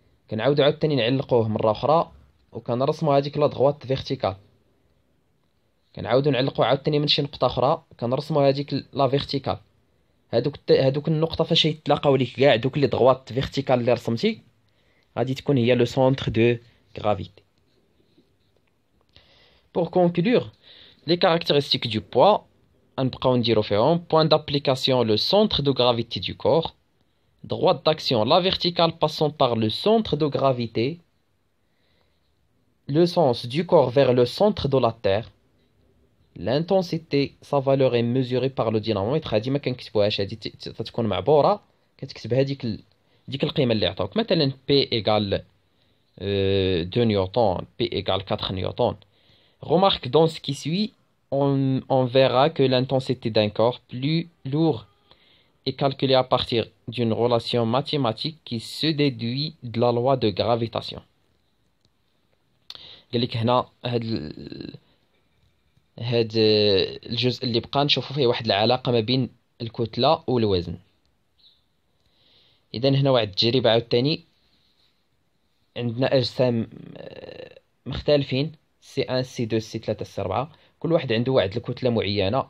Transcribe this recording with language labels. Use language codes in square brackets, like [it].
[ar] كنعاودو عاوتاني نعلقوه مره اخرى، وكنرسمو هذيك [fr] لا دغوات فيرتيكال. [ar] كنعاودو نعلقو عاوتاني من شي نقطه اخرى، كنرسمو هذيك لا فيرتيكال. هادوك النقطه فاش يتلاقاو ليك كاع دوك لي دغوات فيرتيكال اللي رسمتي، غادي تكون هي [fr] لو سونتر دو gravité. Pour conclure, les caractéristiques du poids, [ar] نبقاو نديرو فيهم: [fr] point d'application le centre de gravité du corps, droite d'action la verticale passant par le centre de gravité, le sens du corps vers le centre de la terre, l'intensité sa valeur est mesurée par le dynamomètre. [ar] هادي ما كنكتبوهاش، هادي تتكون معبوره، كتكتب ديك القيمه اللي عطاوك. [fr] مثلا P égale 2 newtons, P égale 4 newtons. Remarque, dans ce qui suit, on verra que l'intensité d'un corps plus lourd est calculée à partir d'une relation mathématique qui se déduit de la loi de gravitation. [ar] قال لك هنا هاد الجزء اللي بقى نشوفوا فيه واحد العلاقة ما بين الكتلة والوزن. إذا هنا واحد التجربة عاوتاني، عندنا أجسام مختلفين، C1 C2 C3 C4، كل واحد عنده واحد الكتلة معينة.